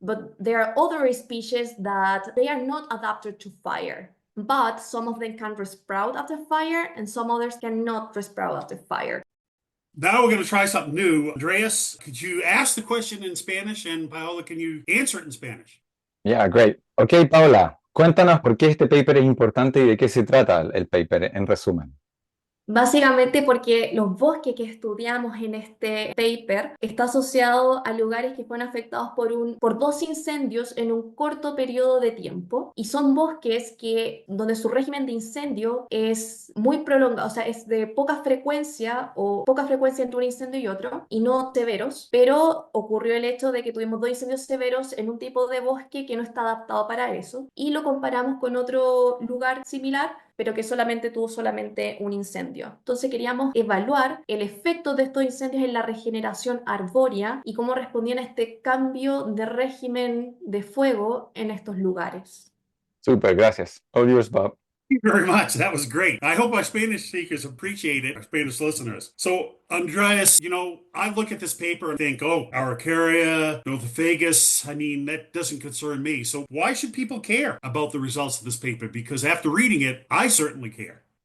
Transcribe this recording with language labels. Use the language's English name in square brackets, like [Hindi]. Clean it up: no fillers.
[English] But there are other species that they are not adapted to fire. But some of them can resprout after fire and some others cannot resprout after fire. Now we're going to try something new. Andrés, could you ask the question in Spanish, and Paola, can you answer it in Spanish? Yeah, great. [Spanish] Ok, Paola, cuéntanos por qué este paper es importante y de qué se trata el paper en resumen. Básicamente porque los bosques que estudiamos en este paper está asociado a lugares que fueron afectados por dos incendios en un corto periodo de tiempo, y son bosques donde su régimen de incendio es muy prolongado, o sea, es de poca frecuencia o poca frecuencia entre un incendio y otro, y no severos, pero ocurrió el hecho de que tuvimos dos incendios severos en un tipo de bosque que no está adaptado para eso, y lo comparamos con otro lugar similar, pero que tuvo solamente un incendio. Entonces queríamos evaluar el efecto de estos incendios en la regeneración arbórea y cómo respondían a este cambio de régimen de fuego en estos lugares. Super, gracias. [English] All yours, Bob. Thank you very much. That was great. I hope our Spanish speakers appreciate it, our Spanish listeners. So, Andrés, I look at this paper and think, Araucaria, Arroyo-Vargas, that doesn't concern me. So why should people care about the results of this paper? Because after reading it, I certainly care.